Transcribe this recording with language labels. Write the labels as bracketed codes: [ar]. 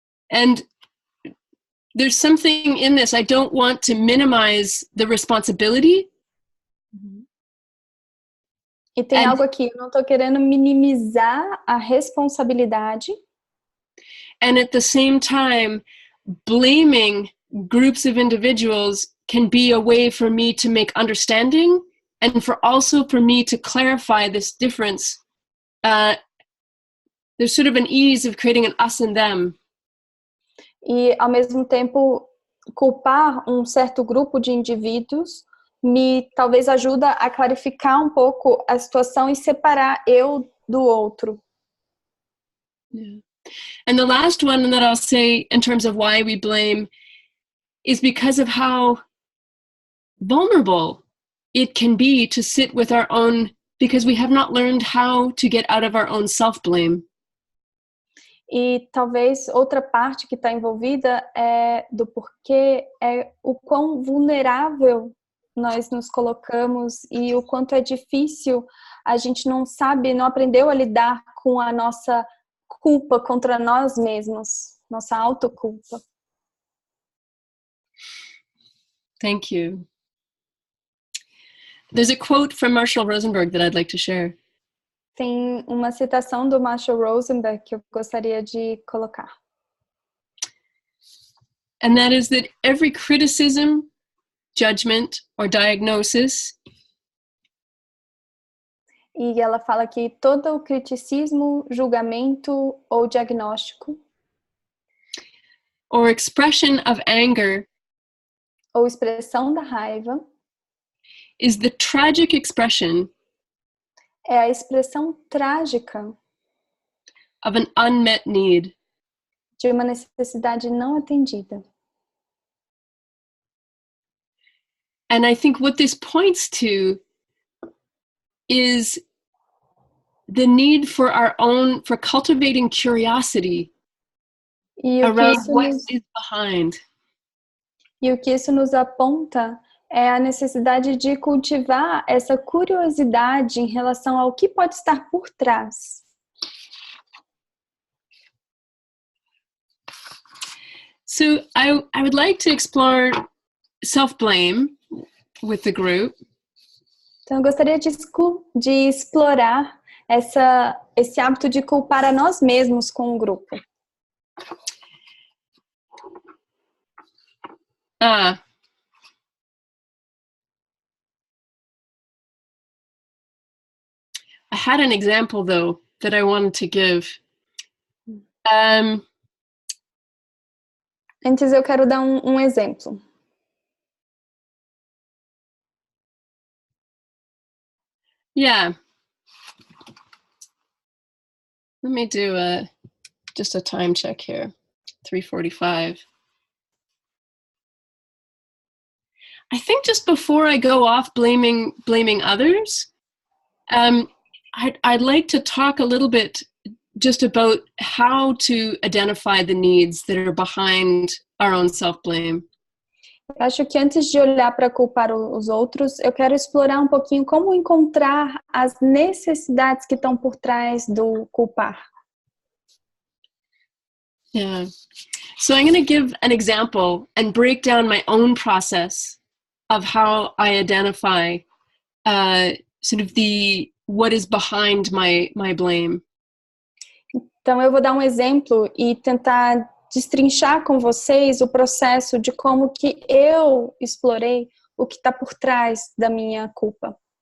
[en] And there's something in this. I don't want to minimize the responsibility. [pt] E tem algo aqui, eu não estou querendo minimizar a responsabilidade. [en] And at the same time, blaming groups of individuals can be a way for me to make understanding and for me to clarify this difference. There's sort of an ease of creating an us and them. [pt] E, ao mesmo tempo, culpar um certo grupo de indivíduos me talvez ajuda a clarificar um pouco a situação e separar eu do outro. [en] Yeah. And the last one that I'll say in terms of why we blame is because of how vulnerable it can be to sit with our own, because we have not learned how to get out of our own self-blame. [pt] E talvez outra parte que está envolvida do porquê é o quão vulnerável nós nos colocamos e o quanto é difícil, a gente não aprendeu a lidar com a nossa culpa contra nós mesmos, nossa autoculpa. [en] Thank you. There's a quote from Marshall Rosenberg that I'd like to share. [pt] Tem uma citação do Marshall Rosenberg que eu gostaria de colocar. [en] And that is that every criticism, judgment, or diagnosis [pt] e ela fala que todo o criticismo, julgamento ou diagnóstico [en] or expression of anger [pt] ou expressão da raiva [en] is the tragic expression [pt] é a expressão trágica [en] of an unmet need. [pt] De uma necessidade não atendida. [en] And I think what this points to is the need for for cultivating curiosity around what is behind. [pt] E o que isso nos aponta é a necessidade de cultivar essa curiosidade em relação ao que pode estar por trás. [en] So I would like to explore self-blame with the group. [pt] Então, eu gostaria de explorar esse hábito de culpar a nós mesmos com o grupo. [en] I had an example, though, that I wanted to give. [pt] Antes, eu quero dar um exemplo. [en] Yeah. Let me do just a time check here. 3:45. I think just before I go off blaming others, I'd like to talk a little bit just about how to identify the needs that are behind our own self-blame. [pt] Eu acho que antes de olhar para culpar os outros, eu quero explorar um pouquinho como encontrar as necessidades que estão por trás do culpar. [en] Yeah. So I'm going to give an example and break down my own process of how I identify sort of what is behind my blame. [pt] Então eu vou dar um exemplo e tentar destrinchar com vocês o processo de como que eu explorei o que está por trás da minha culpa.